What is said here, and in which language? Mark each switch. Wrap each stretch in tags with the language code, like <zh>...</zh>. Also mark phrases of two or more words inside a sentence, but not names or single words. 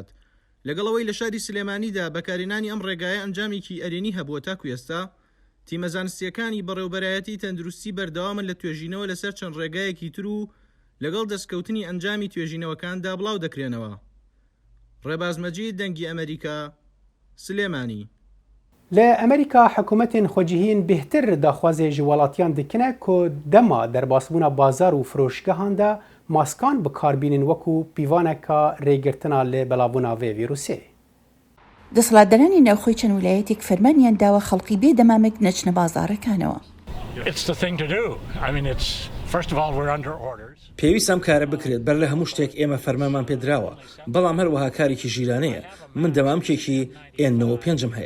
<ckb>لەگەڵەوەی لە شاری سلێمانیدا بەکارهێنانی ئەم ڕێگایە ئەنجامێکی ئەرێنی هەبووە تاکو ئێستا تیمە زانستیەکانی بەڕێوەبەرایەتی تەندروستی بەردەوامن لە توێژینەوە لەسەر چەند ڕێگایەکی تر و لەگەڵ دەستکەوتنی ئەنجامی توێژینەوەکاندا بڵاو دەکرێنەوە. ڕێباز مەجید دەنگی ئەمریکا سلێمانی.</ckb> <ku>لە ئەمریکا حکوومەتên خۆجیهین بهتر داخوازێ ji welatyan dikine ku dema derbasbûna bazar û firoşgehan de maskan bikarbînin wekû pîvaneka rêgirtina lê belavbûna vê vîrusê.</ku> <ckb>دەسەڵاتدارانی ناوخۆی چەند ویلایەتێک فەرمانیان داوە خەڵکی بێ دەمامێک نەچنە بازاڕەکانەوە. پێویست ئەم کارە بکرێت بەر لە هەموو شتێک ئێمە فەرمانمان پێدراوە بەڵام هەروەها کارێکی ژیرانەیە من دەمامکێکی N95 هەیە.</ckb>